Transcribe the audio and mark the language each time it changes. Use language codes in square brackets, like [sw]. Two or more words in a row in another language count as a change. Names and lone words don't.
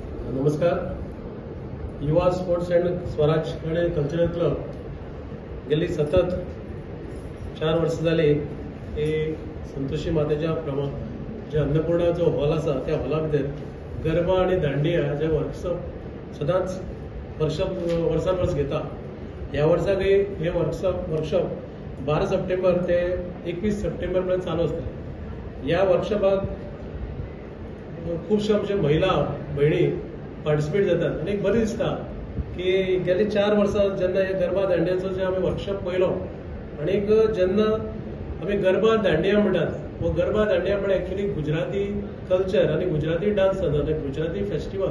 [kok] नमस्कार. युवा स्पोर्ट्स अँड स्वराज आणि कल्चरल क्लब गेली सतत 4 वर्ष झाली हे संतोषी मातेच्या जे अन्नपूर्णा जो हॉल असा त्या हॉला भितर गरबा आणि दांडिया जे वर्कशॉप सदांच वर्सान वर्स घेता. ह्या वर्साकय हे वर्कशॉप 12 सप्टेंबर ते 21 सप्टेंबर पर्यंत चालू असतले. या वर्कशॉपाक खूपशे आमचे महिला भयणी पार्टिसिपेट जातात आणि बरें दिसता की गेली 4 वर्सां जेन्ना हे गरबा दांडियाचो जे आमी वर्कशॉप पळयलो आणि जेन्ना आमी गरबा दांडिया म्हणटात वो गरबा दांडिया म्हणजे [en] actually Gujarati culture [kok] आणि गुजराती डान्स जाता गुजराती फेस्टिवल.